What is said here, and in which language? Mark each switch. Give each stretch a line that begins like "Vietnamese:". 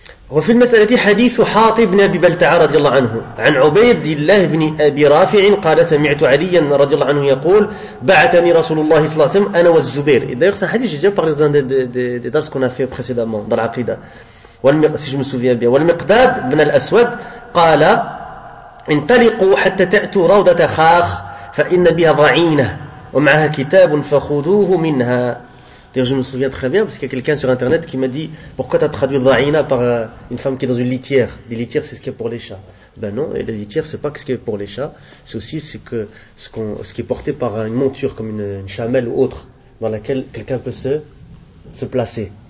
Arabic: وفي المسألة حديث حاطب بن أبي بلتعة رضي الله عنه عن عبيد الله بن أبي رافع قال سمعت عليا رضي الله عنه يقول بعثني رسول الله صلى الله عليه وسلم أنا والزبير.
French: D'ailleurs c'est un hadith que j'ai déjà parlé dans des dars qu'on a fait précédemment dans l'Aqida. Si je me souviens bien.
Arabic: والمقداد بن الأسود قال انطلقوا حتى تأتوا روضة خاخ فإن بها ضعينة ومعها كتاب فخذوه منها.
French: Je me souviens très bien parce qu'il y a quelqu'un sur internet qui m'a dit pourquoi tu as traduit Zahina par une femme qui est dans une litière. Les litières, c'est ce qui est pour les chats. Ben non, et la litière, c'est pas ce qui est pour les chats. C'est aussi ce qui est porté par une monture comme une chamelle ou autre dans laquelle quelqu'un peut se placer.